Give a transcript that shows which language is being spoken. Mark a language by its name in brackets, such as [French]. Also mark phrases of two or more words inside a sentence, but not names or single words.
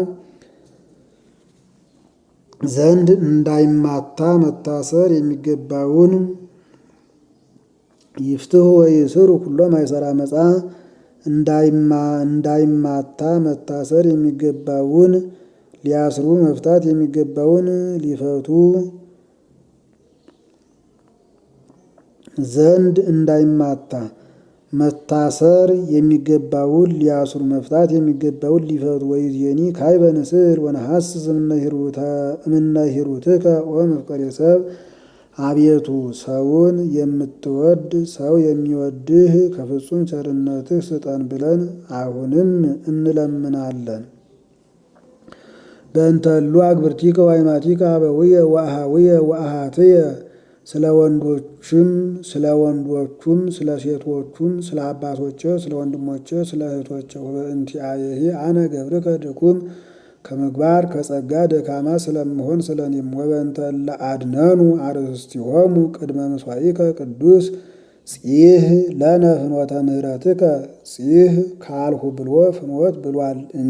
[Amharic] ዘንድ እንዳይማታ መታሰር የሚገባውን [Geez] ይፍትሑ ወይእስሩ ኩሎ ማእሰረ ዓመፃ [Amharic] እንዳይማታ መታሰር የሚገባውን ሊያስሩ መፍታት የሚገባውን ሊፈቱ ዘንድ እንዳይማታ መታሰር የሚገባውን ሊያስሩ መፍታት የሚገባውን ሊፈቱ [Geez] ወይዜኒ ካዕበ ንስዕር ወነሐስስ እምነ ሂሩትከ ወመፍቀሬ ሰብ። [Amharic] አቤቱ ሰውን የምትወድ ሰው የሚወድህ ከፍጹም ቸርነትህ ስጠን ብለን አሁንም እንለምናለን። [Geez] በእንተ እሉ አግብርቲከ ወአይማቲከ አበውየ ወአሃውየ [Amharic] ወአሃትየ ስለ ወንዶቹም ስለ ሴቶቹም ስለ አባቶቼ ስለ ወንድሞቼ ስለ እህቶቼ [Geez] ወበእንቲአየሂ አነ ገብርከ ድኩም [Amharic] ከምግባር ከጸጋ ደካማ ስለምሆን ስለኔም [Geez] ወበእንተ እለ አድነኑ አርእስቲሆሙ ቅድመ ምሥዋዕከ ቅዱስ ጺህ ለነ ፍኖተ ምህረትከ [Amharic] ጺህ ካልሁ ብሎ ፍኖት ብሏል እንጂ